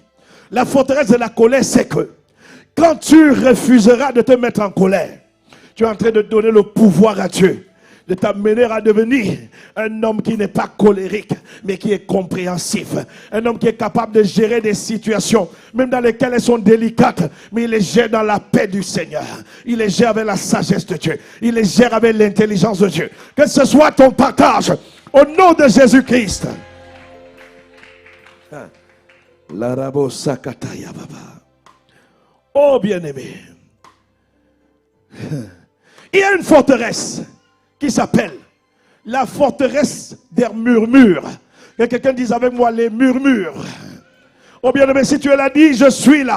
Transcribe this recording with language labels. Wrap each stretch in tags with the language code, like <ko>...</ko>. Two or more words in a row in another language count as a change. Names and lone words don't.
<fr>La forteresse de la colère, c'est que quand tu refuseras de te mettre en colère, tu es en train de donner le pouvoir à Dieu de t'amener à devenir un homme qui n'est pas colérique, mais qui est compréhensif. Un homme qui est capable de gérer des situations, même dans lesquelles elles sont délicates, mais il les gère dans la paix du Seigneur. Il les gère avec la sagesse de Dieu. Il les gère avec l'intelligence de Dieu. Que ce soit ton partage, au nom de Jésus-Christ. L'arabo sakataya baba. Oh bien-aimé. Il y a une forteresse qui s'appelle la forteresse des murmures. Que quelqu'un dise avec moi les murmures. Oh bien-aimé, si tu l'as dit, je suis là.</fr>